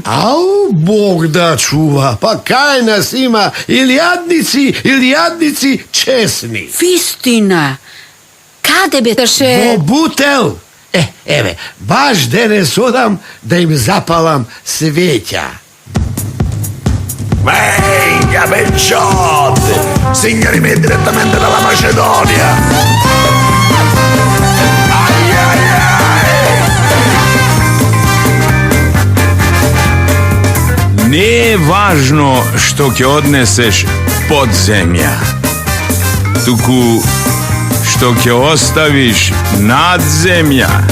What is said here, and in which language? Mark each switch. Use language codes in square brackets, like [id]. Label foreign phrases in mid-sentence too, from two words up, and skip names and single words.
[mk] Ау, Бог да чува, па кај нас има илијадници чесни. Вистина. Каде бе Таше? Во Бутел. Еве, баш денес одам да им запалам свеќа. [it] Venga, Becciotti! Signori miei, direttamente dalla Macedonia! Ai, ai, ai! [mk] Не е важно што ќе однесеш под земја, туку што ќе оставиш над земја.